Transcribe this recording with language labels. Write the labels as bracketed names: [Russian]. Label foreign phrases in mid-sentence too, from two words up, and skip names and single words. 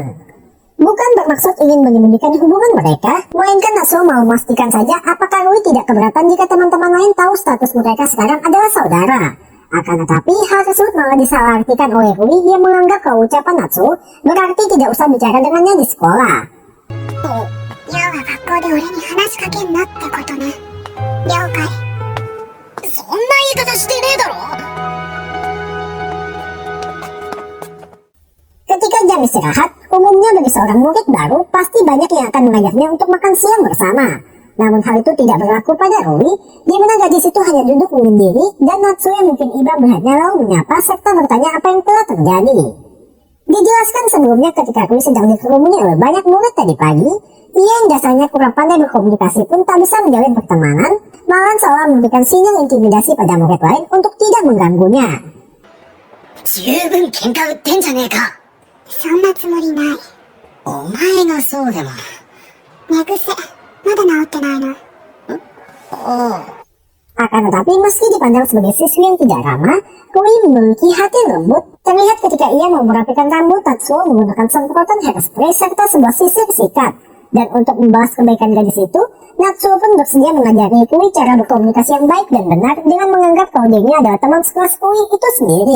[Indonesian] Bukan bermaksud ingin menyembunyikan hubungan mereka, melainkan Natsuo mau memastikan saja apakah Rui tidak keberatan jika teman-teman lain tahu status mereka sekarang adalah saudara. Akan tetapi hal tersebut malah disalahartikan oleh Rui yang menganggap kalau ucapan Natsuo berarti tidak usah bicara dengannya di sekolah. [Japanese] 要は学校で俺に話しかけんなってことね。了解。そんな言い方してねえだろ。 [Indonesian] Ketika jam istirahat, umumnya bagi seorang murid baru pasti banyak yang akan mengajaknya untuk makan siang bersama. Namun hal itu tidak berlaku pada Rui, di mana gadis itu hanya duduk menyendiri dan Natsuo yang mungkin iba melihatnya lalu menyapa serta bertanya apa yang telah terjadi. Dijelaskan sebelumnya ketika Rui sedang dikerumuni oleh banyak murid tadi pagi, ia yang dasarnya kurang pandai berkomunikasi pun tak bisa menjalin pertemanan, malahan seolah memberikan sinyal intimidasi pada murid lain untuk tidak mengganggunya. [Japanese] 十分喧嘩売ってんじゃねえか。そんなつもりない。お前がそうでも。寝癖、まだ治ってないの。 [Indonesian] Akan tetapi meski dipandang sebagai siswi yang tidak ramah, Rui memiliki hati lembut. Terlihat ketika ia mau merapikan rambut Natsuo menggunakan semprotan hairspray serta sebuah sisir sikat. Dan untuk membalas kebaikan gadis itu, Natsuo pun bersedia mengajari Rui cara berkomunikasi yang baik dan benar dengan menganggap kalau dirinya adalah teman sekelas Rui itu sendiri.